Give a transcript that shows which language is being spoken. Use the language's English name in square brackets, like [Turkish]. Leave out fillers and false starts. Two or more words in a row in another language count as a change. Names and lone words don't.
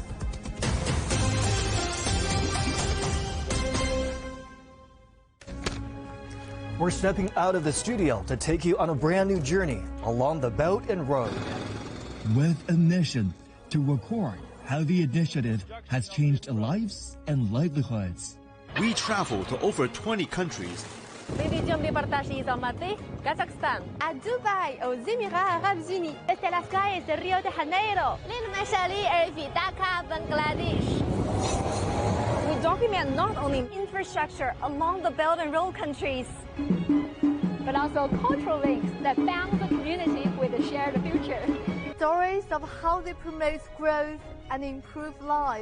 [English] We're stepping out of the studio to take you on a brand new journey along the Belt and Road. With a mission to record how the initiative has changed lives and livelihoods. We travel to over 20 countries. [Russian] Приведем репортажи из Алматы, Казахстан, от Дубай, [French] aux Émirats Arabes Unis, [Spanish] desde Las calles de Rio de Janeiro, [Arabic] للمشاريع في Dhaka, Bangladesh. [English] We document not only infrastructure along the Belt and Road countries, but also cultural links that bound the community with a shared future. Stories of how they promote growth and improve lives.